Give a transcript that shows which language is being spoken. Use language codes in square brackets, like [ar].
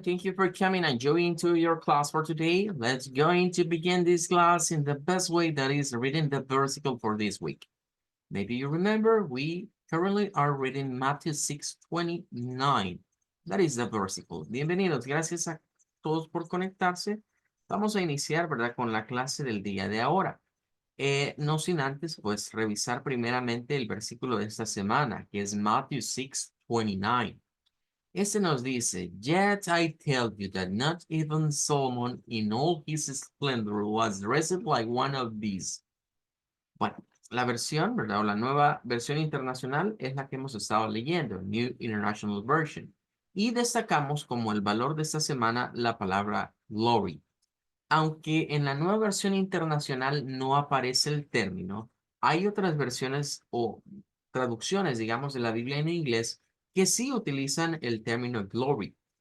[en] Thank you for coming and joining to your class for today. Let's going to begin this class in the best way, that is reading the versicle for this week. Maybe you remember we currently are reading Matthew 6:29. That is the versicle. [es] Bienvenidos. Gracias a todos por conectarse. Vamos a iniciar, ¿verdad?, con la clase del día de ahora. No sin antes, pues, revisar primeramente el versículo de esta semana, que es Matthew 6:29. Este nos dice, [en] Yet I tell you that not even Solomon in all his splendor was dressed like one of these. [es] Bueno, la versión, ¿verdad? O la nueva versión internacional es la que hemos estado leyendo, New International Version. Y destacamos como el valor de esta semana la palabra glory. Aunque en la nueva versión internacional no aparece el término, hay otras versiones o traducciones, digamos, de la Biblia en inglés que sí utilizan el término glory.